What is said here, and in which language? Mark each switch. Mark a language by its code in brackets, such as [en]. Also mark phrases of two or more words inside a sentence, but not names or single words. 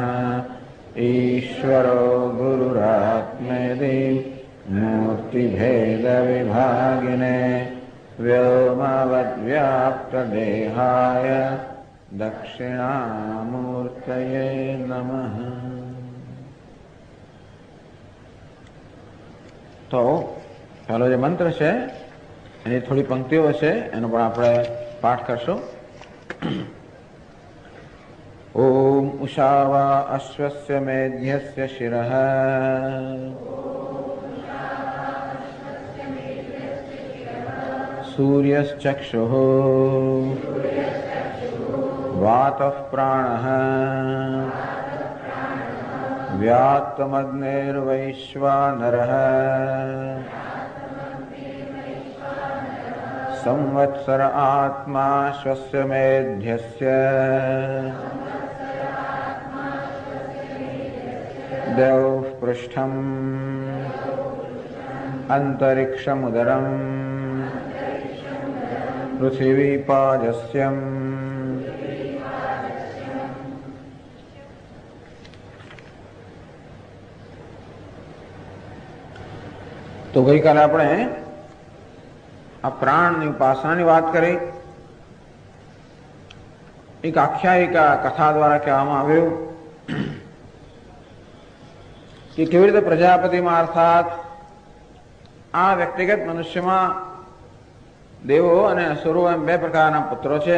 [sa] ईश्वरो गुरुरात्मेति मूर्तिभेदविभागिने व्योमवद्व्याप्तदेहाय दक्षिणामूर्तये नमः। [gu] તો પહેલો જે મંત્ર છે એની થોડી પંક્તિઓ છે એનો પણ આપણે પાઠ કરશું. [sa] ઓમ ઉષાવા અશ્વસ્ય મેધ્યસ્ય શિરઃ સૂર્યશ્ચક્ષુઃ વાતઃ પ્રાણઃ व्यात्तमग्नेर्वैश्वानरः संवत्सर आत्मा स्वस्य मेध्यस्य देवः पृष्ठम् अन्तरिक्षमुदरम् पृथिवीपाजस्यम्। [gu] તો ગઈકાલે આપણે આ પ્રાણની ઉપાસનાની વાત કરી. એક આખ્યાયિકા કથા દ્વારા કહેવામાં આવ્યું કે કેવી રીતે પ્રજાપતિમાં અર્થાત આ વ્યક્તિગત મનુષ્યમાં દેવો અને અસુરો એમ બે પ્રકારના પુત્રો છે.